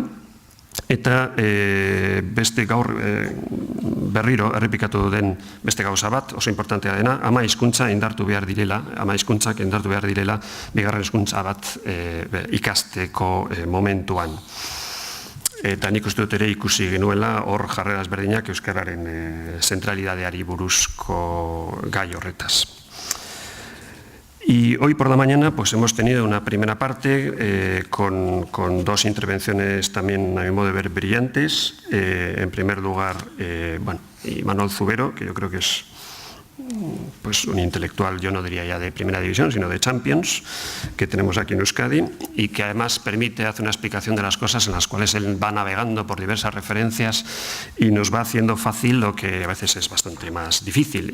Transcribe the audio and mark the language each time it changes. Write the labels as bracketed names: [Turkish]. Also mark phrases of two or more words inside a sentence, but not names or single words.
[Basque] Eta beste gaur berriro errepikatu den beste gauza bat, oso importantea dena, ama hizkuntza indartu behar direla, ama hizkuntzak indartu behar direla, bigarren hizkuntza bat ikasteko momentuan. Eta nik uste dut ere ikusi genuela hor jarrera ezberdinak euskararen zentralidadeari buruzko gai horretaz. [Spanish] Y hoy por la mañana pues hemos tenido una primera parte con dos intervenciones también, a mi modo de ver, brillantes. En primer lugar, Imanol Zubero, que yo creo que es pues un intelectual, yo no diría ya de primera división, sino de Champions, que tenemos aquí en Euskadi, y que además hace una explicación de las cosas en las cuales él va navegando por diversas referencias y nos va haciendo fácil lo que a veces es bastante más difícil.